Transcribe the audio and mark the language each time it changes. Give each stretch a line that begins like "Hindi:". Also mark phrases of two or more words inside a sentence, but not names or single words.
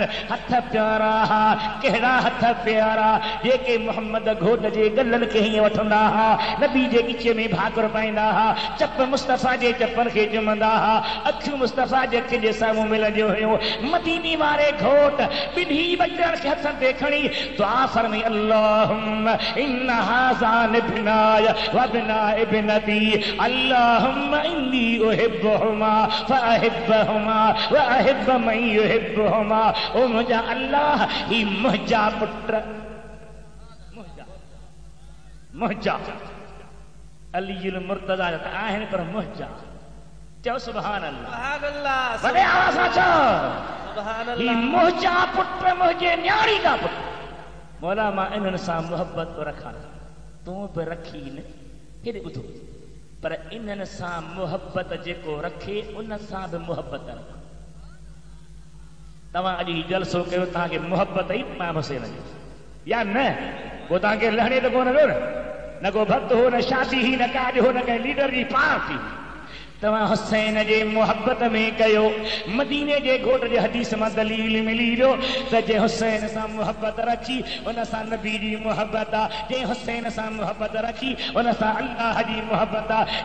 Sindhi: हथ प्यारा हा, कहिड़ा हथ प्यारा, जेके मोहम्मद घोट जे गलनि खे हीअं वठंदा हा, नबी जे गिचे में भाकुर पाईंदा हा, चप मुस्तफ़ा जे चपनि खे चुमंदा हा, अखियूं मुस्तफ़ा जे अखि जे साम्हूं मिलंदियूं हुयूं। मदीने वारे घोट ॿिन्ही बचड़नि खे हथनि ते खणी दुआ फरमाई,
Arabic: اللهم إن هذان ابناي وابنا ابنتي اللهم إني أحبهما فأحبهما وأحب من يحبهما.
Sindhi: ओ मुंहिंजा अल्लाह, ही मुंहिंजा पुट, मुंहिंजा अलीउल मुर्तज़ा जा आहिनि, पर मुंहिंजा चओ
Arabic: سبحان الله. سبحان الله.
Sindhi: वॾे आवाज़ सां चओ
Arabic: सुभान ही अल्लाह।
Sindhi: मुंहिंजा पुट मुंहिंजे न्याणी का पुट मौला मां इन्हनि सां मुहबत रखां तूं बि रखी न हेॾे ॿुधो पर इन्हनि सां मुहबत जेको रखे उन सां बि मुहबत रख। तव्हां अॼु ही जलसो कयो तव्हांखे मुहबत ई इमाम हुसैन जी या न को तव्हांखे लहणे त कोन वियो न को भक्त हो न शादी ही न काज हो न कंहिं लीडर जी पार्टी तव्हां हुसैन जे मुहबत में कयो। मदीने जे घोट जे हदीस मां दलील मिली वियो त जे हुसैन सां मुहबत रखी उन सां नबी जी मुहबत आहे। जे हुसैन सां मुहबत रखी उन सां अल्लाह जी मुहबत आहे।